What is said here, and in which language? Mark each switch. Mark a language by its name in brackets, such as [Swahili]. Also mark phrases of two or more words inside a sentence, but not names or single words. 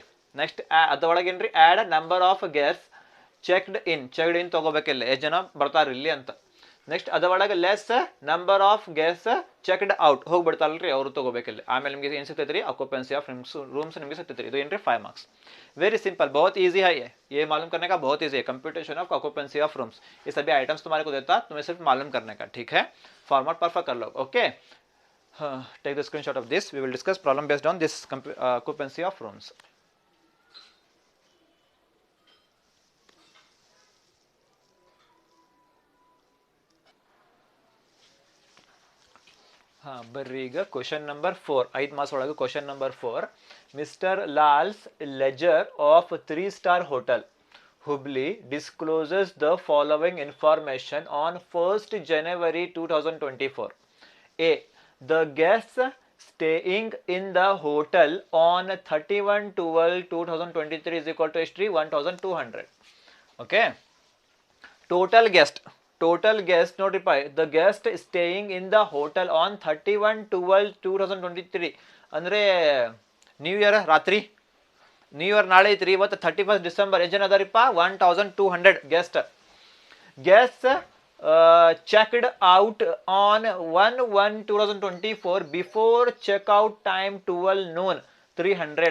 [Kannada] ನೆಕ್ಸ್ಟ್ ಅದರೊಳಗೇನ್ರಿ, [English] add number of guest checked in [Kannada] ತಗೋಬೇಕಿಲ್ಲ, ಎಷ್ಟು ಜನ ಬರ್ತಾರ ಇಲ್ಲಿ ಅಂತ. ನೆಕ್ಸ್ಟ್ ಅದರೊಳಗೆ [English] less number of guest checked out, [Kannada] ಹೋಗ್ಬಿಡ್ತಾರಲ್ರಿ, ಅವರು ತಗೋಬೇಕಿಲ್ಲ. ಆಮೇಲೆ ನಿಮಗೆ ಏನು ಸಿಗ್ತೈತೆ ರೀ, [English] occupancy of rooms [Kannada] ನಿಮಗೆ ಸಿಗ್ತೈತೆ ರೀ. ಇದು ಏನ್ರಿ 5 ಮಾರ್ಕ್ಸ್. [English] very simple, [Hindi] बहुत ईजी है ये मालूम करने का बहुत ईजी है. [English] computation of occupancy of rooms, [Hindi] ये सभी आइटम्स तुम्हारे को देता, तुम्हें सिर्फ मालूम करने का. ठीक है, [English] format perfect [Hindi] कर लो. [English] okay, take the screenshot of this. we will discuss problem based on this occupancy of rooms. [Kannada] हाँ ಬರ್ರಿ, ಈಗ [English] question number 4, [Kannada] 5 ಮಾರ್ಕ್ಸ್ ಒಳಗೆ [English] question number 4. Mister Lal's ledger of 3-star hotel Hubli discloses the following information on 1st January 2024. A. The guests staying in the hotel on 31/12/2023 is equal to history 1200. Okay, total guest notify the guest staying in the hotel on 31/12/2023 [Kannada] ಅಂದ್ರೆ [English] new year [Kannada] ರಾತ್ರಿ, [English] new year [Kannada] ನಾಳೆ ಐತ್ರಿ, ಇವತ್ತು 31 ಡಿಸೆಂಬರ್. ಎಷ್ಟು ಜನ ಅದಾರಿಪ್ಪ? [English] 1200 guest checked out on 1/1/2024 before checkout time 12 noon 300.